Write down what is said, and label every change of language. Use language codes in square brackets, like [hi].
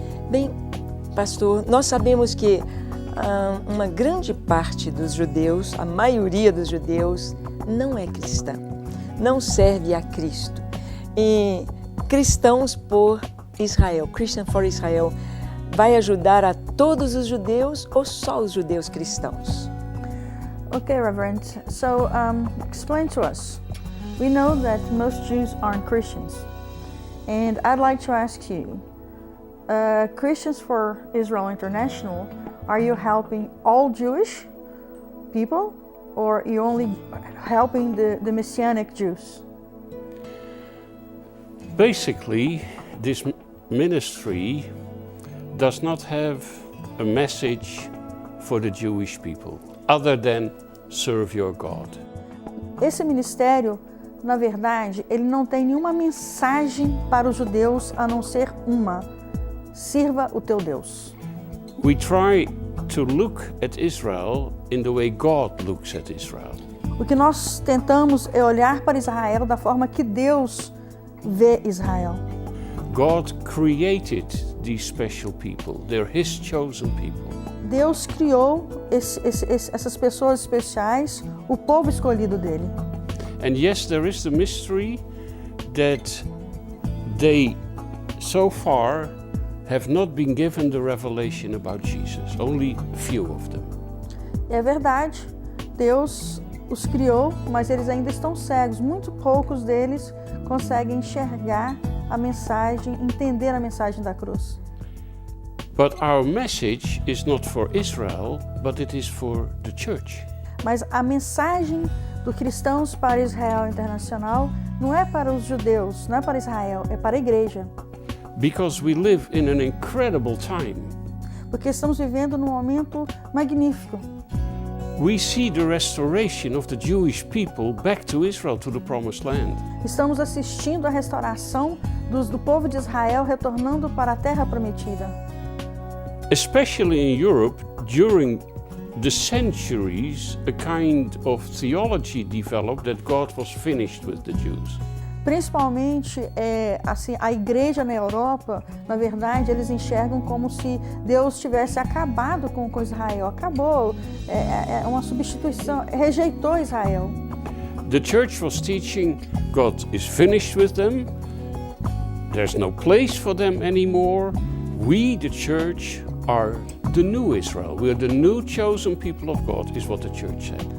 [pt] Bem, pastor, nós sabemos que uma grande parte dos judeus, a maioria dos judeus, não é cristã, não serve a Cristo. E Cristãos por Israel, Christian for Israel, vai ajudar a todos os judeus ou só os judeus cristãos? [en] Okay, Reverend. So, explain to us. We know that most Jews aren't Christians, and I'd like to ask you, Christians for Israel International, are you helping all Jewish people, or are you only helping the Messianic Jews? Basically, this ministry does not have a message for the Jewish people, other than serve your God. [pt] Esse ministério, na verdade, ele não tem nenhuma mensagem para os judeus a não ser uma: sirva o teu Deus. [en] We try to look at Israel in the way God looks at Israel. [pt] O que nós tentamos é olhar para Israel da forma que Deus vê Israel. [en] God created these special people. They're His chosen people. [pt] Deus criou essas pessoas especiais, o povo escolhido dele. [en] And yes, there is the mystery that they so far have not been given the revelation about Jesus, only a few of them. [pt] É verdade, Deus os criou, mas eles ainda estão cegos. Muito poucos deles conseguem enxergar a mensagem, entender a mensagem da cruz. [en] But our message is not for Israel, but it is for the church. [pt] Mas a mensagem do Cristãos para Israel Internacional não é para os judeus, não é para Israel, é para a igreja. [en] Because we live in an incredible time. [pt] Porque estamos vivendo num momento magnífico. [en] We see the restoration of the Jewish people back to Israel, to the promised land. [pt] Estamos assistindo a restauração do povo de Israel retornando para a terra prometida. [en] Especially in Europe, during the centuries, a kind of theology developed that God was finished with the Jews. [pt] Principalmente, assim, a igreja na Europa, na verdade, eles enxergam como se Deus tivesse acabado com Israel. Acabou, é uma substituição, rejeitou Israel. [en] The church was teaching God is finished with them. There's no place for them anymore. We, the church, are the new Israel. We are the new chosen people of God, is what the church said.